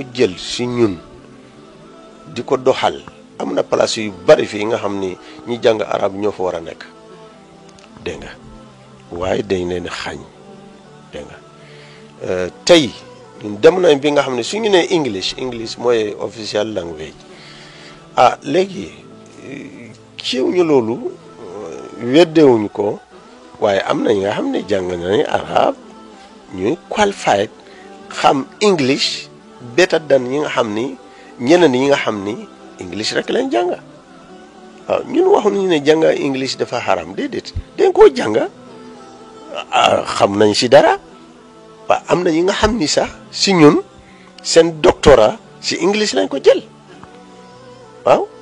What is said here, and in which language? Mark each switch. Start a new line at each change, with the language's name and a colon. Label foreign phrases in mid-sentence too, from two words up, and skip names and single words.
Wolof: jël si ñun di ko doxal am na place yu bari fii nga xam ni ñi jàng arab ñoo fa war a nekk dégg nga waaye dañ leen xañ dégg nga tey ñun dem nañ bi nga xam ne su ñu nee English mooy
English: official language
Wolof: léegi kiiwuñu loolu weddewuñu ko waaye am na ñi nga xam ne jàng nañ arab ñuy qualified xam
English: English better than
Wolof: ñi nga xam ni ñeneen ñi nga xam ni English rek lañ jànga waaw ñun waxuñu ne jànga English dafa xaram déedéet dañ koo jànga xam nañ si dara waaw am na ñi nga xam ni sax si ñun seen doctorat si English lañ ko jël waaw